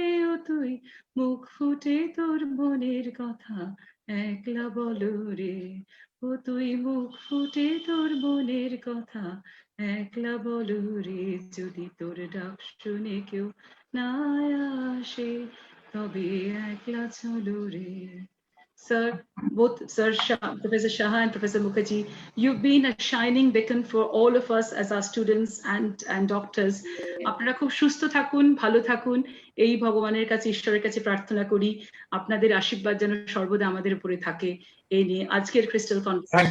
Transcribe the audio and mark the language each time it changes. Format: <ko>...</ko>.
<bn>ও তুই মুখ ফুটে তোর মনের কথা একলা বলো রে, ও তুই মুখ ফুটে তোর মনের কথা একলা বলো রে, যদি তোর ডাক শুনে কেউ না আসে তবে একলা চলো রে।</bn> <en>Sir, both Professor Saha and Professor Mukherjee, you've been a shining beacon for all of us as our students and doctors.</en> <bn>আপনারা খুব সুস্থ থাকুন, ভালো থাকুন, এই ভগবানের কাছে ঈশ্বরের কাছে প্রার্থনা করি আপনাদের আশীর্বাদ যেন সর্বদা আমাদের উপরে থাকে। এই নিয়ে আজকের ক্রিস্টাল কনভারসেশন।</bn>